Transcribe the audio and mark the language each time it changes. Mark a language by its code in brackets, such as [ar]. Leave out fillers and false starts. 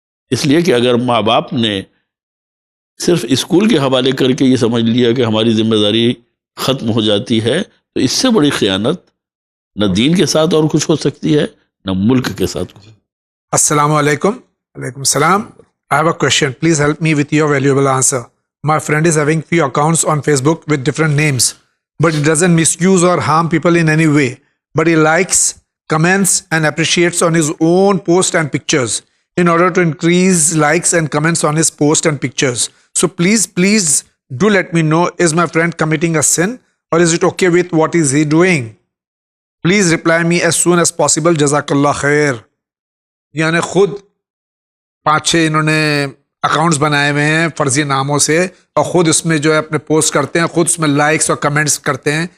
[ur] اس لیے کہ اگر ماں باپ نے صرف اسکول کے حوالے کر کے یہ سمجھ لیا کہ ہماری ذمہ داری ختم ہو جاتی ہے تو اس سے بڑی خیانت نہ دین کے ساتھ اور کچھ ہو سکتی ہے نہ ملک کے ساتھ. [ar] السلام علیکم. وعلیکم السلام. [en] I have a question. Please help me with your valuable answer. My friend is having few accounts on Facebook with different names, but he doesn't misuse or harm people in any way. But he likes, comments and appreciates on his own posts and pictures in order to increase likes and comments on his posts and pictures. So please do let me know, is my friend committing a sin or is it okay with what is he doing? Please reply me as soon as possible. Jazakallah khair. [ur] یعنی خود 5-6 انہوں نے accounts بنائے ہوئے ہیں فرضی ناموں سے اور خود اس میں جو ہے اپنے پوسٹ کرتے ہیں، خود اس میں لائکس اور کمنٹس کرتے ہیں.